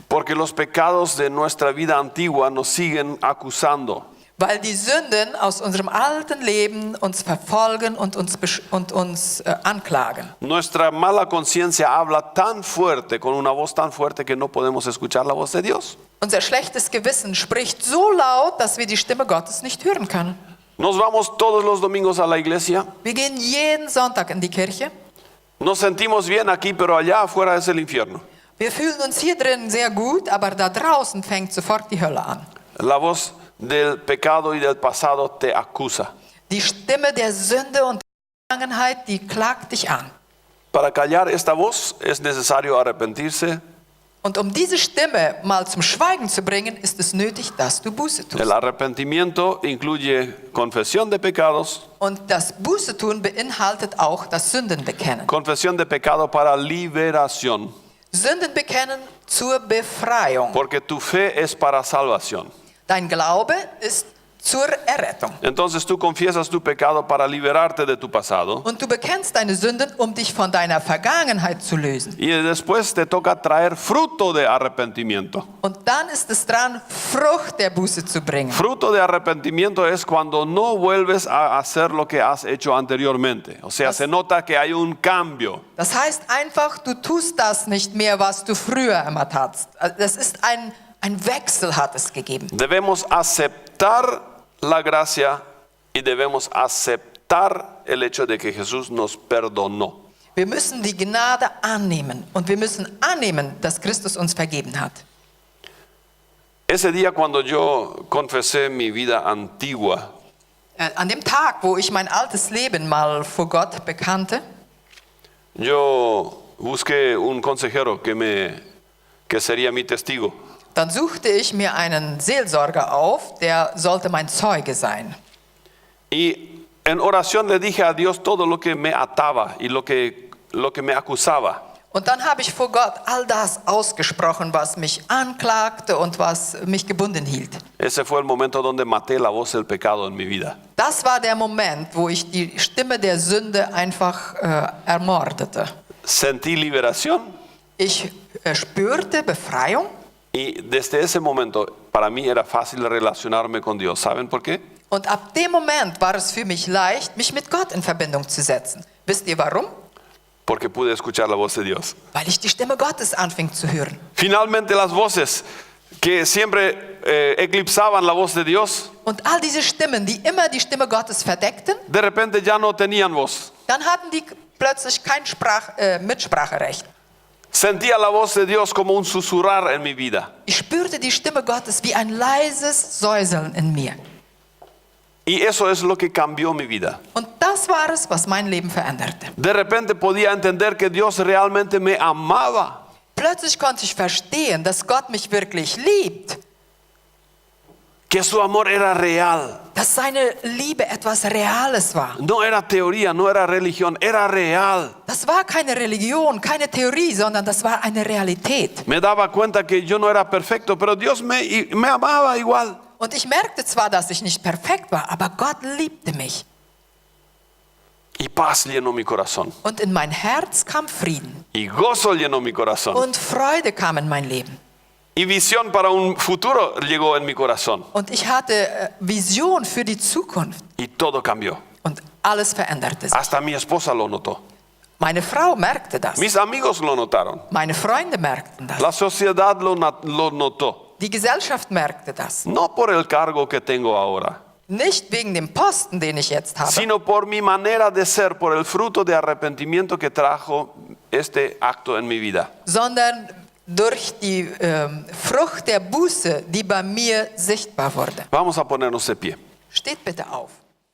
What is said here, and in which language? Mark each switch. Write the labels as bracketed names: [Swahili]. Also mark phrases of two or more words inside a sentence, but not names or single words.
[Spanish] Porque los pecados de nuestra vida antigua nos siguen acusando. [German] Weil die Sünden aus unserem alten Leben uns verfolgen und uns anklagen. [Spanish] Nuestra mala conciencia habla tan fuerte, con una voz tan fuerte que no podemos escuchar la voz de Dios. [German] Unser schlechtes Gewissen spricht so laut, dass wir die Stimme Gottes nicht hören können. [Spanish] Nos vamos todos los domingos a la iglesia. [German] Wir gehen jeden Sonntag in die Kirche. [Spanish] Nos sentimos bien aquí, pero allá afuera es el infierno. [German] Wir fühlen uns hier drin sehr gut, aber da draußen fängt sofort die Hölle an. [Spanish] La voz del pecado y del pasado te acusa. [German] Die Stimme der Sünde und der Vergangenheit, die klagt dich an. [Spanish] Para callar esta voz es necesario arrepentirse. [German] Und um diese Stimme mal zum Schweigen zu bringen, ist es nötig, dass du Buße [Spanish] El [German] tust. [Spanish] arrepentimiento incluye confesión de pecados, [German] Und das Buße tun beinhaltet auch das Sündenbekennen. [Spanish] confesión de pecado para liberación, [German] Sündenbekennen zur Befreiung. [Spanish] porque tu fe es para salvación. [German] Dein Glaube ist zur Errettung. [Spanish] Entonces tú confiesas tu pecado para liberarte de tu pasado [German] Und du bekennst deine Sünden, um dich von deiner Vergangenheit zu lösen. [Spanish] y después te toca traer fruto de arrepentimiento. [German] Und dann ist es dran, Frucht der Buße zu bringen. [Spanish] Fruto de arrepentimiento es cuando no vuelves a hacer lo que has hecho anteriormente. O sea, se nota que hay un cambio. [German] Das heißt einfach, du tust das nicht mehr, was du früher immer tatst. Das ist ein Wechsel hat es gegeben. [Spanish] Debemos aceptar la gracia y debemos aceptar el hecho de que Jesús nos perdonó. [German] Wir müssen die Gnade annehmen und wir müssen annehmen, dass Christus uns vergeben hat. [Spanish] Ese día cuando yo confesé mi vida antigua, [German] An dem Tag, wo ich mein altes Leben mal vor Gott bekannte, [Spanish] yo busqué un consejero que sería mi testigo. [German] dann suchte ich mir einen Seelsorger auf, der sollte mein Zeuge sein. [Spanish] Y en oración le dije a Dios todo lo que me ataba y lo que me acusaba. [German] Und dann habe ich vor Gott all das ausgesprochen, was mich anklagte und was mich gebunden hielt. [Spanish] Ese fue el momento donde maté la voz del pecado en mi vida. [German] Das war der Moment, wo ich die Stimme der Sünde einfach ermordete. [Spanish] Sentí liberación [German] Ich spürte Befreiung [Spanish] y desde ese momento para mí era fácil relacionarme con Dios. ¿Saben por qué? [German] und ab dem Moment war es für mich leicht, mich mit Gott in Verbindung zu setzen. Wisst ihr warum? [Spanish] Porque pude escuchar la voz de Dios. [German] Weil ich die Stimme Gottes anfing zu hören. [Spanish] Finalmente las voces que siempre eclipsaban la voz de Dios, [German] Und all diese Stimmen, die immer die Stimme Gottes verdeckten, [Spanish] de repente ya no tenían voz. [German] dann hatten die plötzlich kein Mitspracherecht. [Spanish] Sentía la voz de Dios como un susurrar en mi vida. [German] Ich spürte die Stimme Gottes wie ein leises Säuseln in mir. [Spanish] Y eso es lo que cambió mi vida. [German] Und das war es, was mein Leben veränderte. [Spanish] De repente podía entender que Dios realmente me amaba. [German] Plötzlich konnte ich verstehen, dass Gott mich wirklich liebt. [Spanish] Que su amor era real. [German] Dass seine Liebe etwas Reales war. [Spanish] No era teoría, no era religión, era real. [German] Das war keine Religion, keine Theorie, sondern das war eine Realität. [Spanish] Me daba cuenta que yo no era perfecto, pero Dios me amaba igual. [German] Und ich merkte zwar, dass ich nicht perfekt war, aber Gott liebte mich. [Spanish] Y paz llenó mi corazón. [German] Und in mein Herz kam Frieden. [Spanish] Y gozo llenó mi corazón. [German] Und Freude kam in mein Leben. [Spanish] Y visión para un futuro llegó en mi corazón. [German] Und ich hatte Vision für die Zukunft. [Spanish] Y todo cambió. [German] Und alles veränderte sich. [Spanish] Hasta mi esposa lo notó. [German] Meine Frau merkte das. [Spanish] Mis amigos lo notaron. [German] Meine Freunde merkten das. [Spanish] La sociedad lo notó. [German] Die Gesellschaft merkte das. [Spanish] No por el cargo que tengo ahora, [German] Nicht wegen dem Posten, den ich jetzt habe, [Spanish] sino por mi manera de ser, por el fruto de arrepentimiento que trajo este acto en mi vida. [German] sondern durch die Frucht der Buße, die bei mir sichtbar wurde. [Spanish] Vamos a ponernos de pie. [German] Steht bitte auf.